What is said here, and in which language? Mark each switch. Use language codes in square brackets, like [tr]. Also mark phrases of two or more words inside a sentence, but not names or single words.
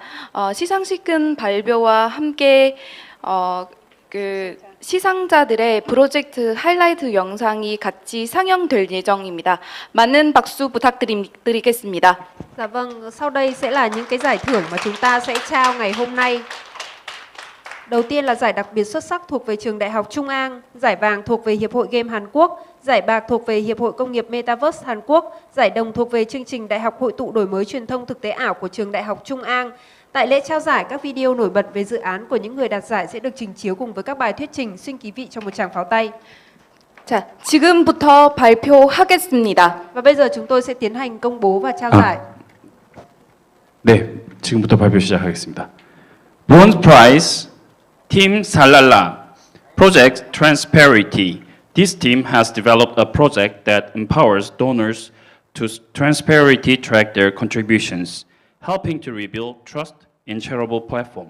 [ko] 시상식은 발표와 함께 시상자들의 프로젝트 하이라이트 영상이 같이 상영될 예정입니다. 많은 박수 부탁드리겠습니다. [vi] Dạ vâng, sau đây sẽ là những cái giải thưởng mà chúng ta sẽ trao ngày hôm nay. Đầu tiên là giải đặc biệt xuất sắc thuộc về trường Đại học Trung An, giải vàng thuộc về Hiệp hội Game Hàn Quốc, giải bạc thuộc về Hiệp hội Công nghiệp Metaverse Hàn Quốc, giải đồng thuộc về chương trình Đại học Hội tụ đổi mới truyền thông thực tế ảo của trường Đại học Trung An. Tại lễ trao giải, các video nổi bật về dự án của những người đạt giải sẽ được trình chiếu cùng với các bài thuyết trình. Xin quý vị cho một tràng pháo tay. [ko] 자, 지금부터 발표하겠습니다. [vi] Và bây giờ chúng tôi sẽ tiến hành công bố và trao giải. [ko] 네, 지금부터 발표 시작하겠습니다. [en] Bronze Prize, Team Salala, Project Transparency. This team has developed a project that empowers donors to transparently track their contributions, helping to rebuild trust in charitable platform.